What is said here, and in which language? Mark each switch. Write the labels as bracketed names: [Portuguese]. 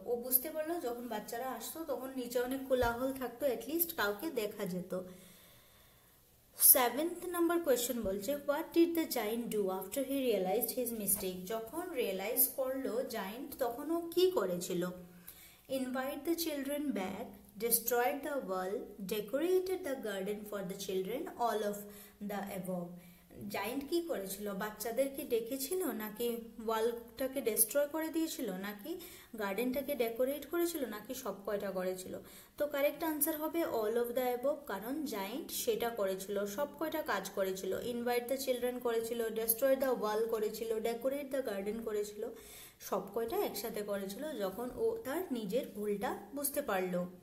[Bangla] ও বুঝতে পারলো যখন বাচ্চারা আসতো তখন নিচে অনেক কোলাহল থাকতো, অ্যাটলিস্ট কাউকে দেখা যেত। [English] 7th [Bangla] নাম্বার কোয়েশ্চেন বলছে, [English] What did the giant do after he realised his mistake. [Bangla] যখন রিয়েলাইজ করলো জায়েন্ট, তখন ও কি করেছিল? [English] Invite the children back, destroyed the wall, decorated the garden for the children, all of the above. [Bangla] Giant কি করেছিল? বাচ্চাদেরকে ডেকেছিল, নাকি ওয়ালটাকে ডেস্ট্রয় করে দিয়েছিল, নাকি গার্ডেনটাকে ডেকোরেট করেছিল, নাকি সব কয়টা করেছিল? তো কারেক্ট আনসার হবে [English] all of the above, [Bangla] কারণ জায়েন্ট সেটা করেছিল, সব কয়টা কাজ করেছিল। ইনভাইট দ্য চিলড্রেন করেছিল, ডেস্ট্রয় দ্য ওয়াল করেছিল, ডেকোরেট দ্য গার্ডেন করেছিল, সব কয়টা একসাথে করেছিল যখন ও তার নিজের ভুলটা বুঝতে পারলো।